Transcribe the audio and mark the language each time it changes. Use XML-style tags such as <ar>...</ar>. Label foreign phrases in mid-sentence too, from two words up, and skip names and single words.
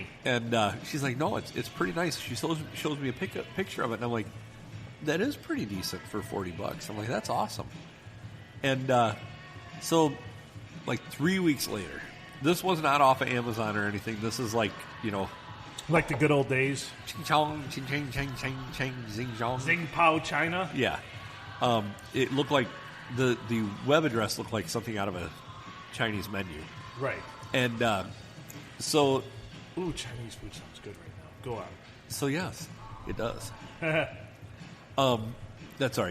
<en>And she's like, no, it's pretty nice. She shows me a picture of it, and I'm like, that is pretty decent for $40. I'm like, that's awesome. And so, like 3 weeks later, this was not off of Amazon or anything. This is like, you know, like the good old days. Ching chong, ching ching ching ching ching, zing zhong. Zing Pao China. Yeah, it looked like the web address looked like something out of a Chinese menu. Right. And so, ooh, Chinese food sounds good right now. Go on. So yes, it does. That's all right.</en>